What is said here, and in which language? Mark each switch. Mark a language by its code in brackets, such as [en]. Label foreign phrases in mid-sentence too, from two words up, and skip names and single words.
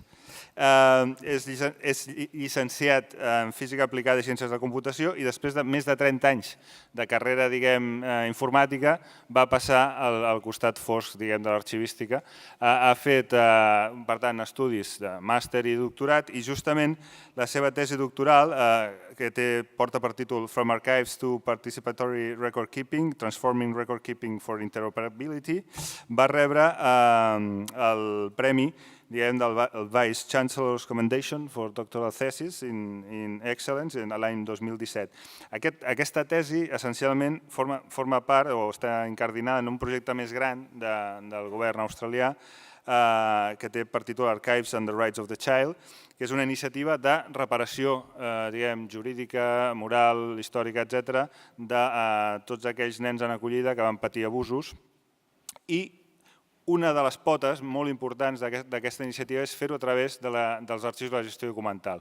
[ca] És llicenciat en Física Aplicada i Ciències de la Computació i després de més de 30 anys de carrera, diguem, informàtica, va passar al costat fosc, diguem, de l'arxivística. Ha fet, per tant, estudis de màster i doctorat i justament la seva tesi doctoral, que porta per títol From Archives to Participatory Record Keeping, Transforming Record Keeping for Interoperability, va rebre el premi del Vice Chancellor's Commendation for Doctoral Thesis in Excellence l'any 2017. Aquesta tesi essencialment forma part o està incardinada en un projecte més gran del govern australià que té per títol Archives and the Rights of the Child, que és una iniciativa de reparació jurídica, moral, històrica, etc., de tots aquells nens en acollida que van patir abusos. I una de les potes molt importants d'aquesta iniciativa és fer-ho a través dels arxius de la gestió documental.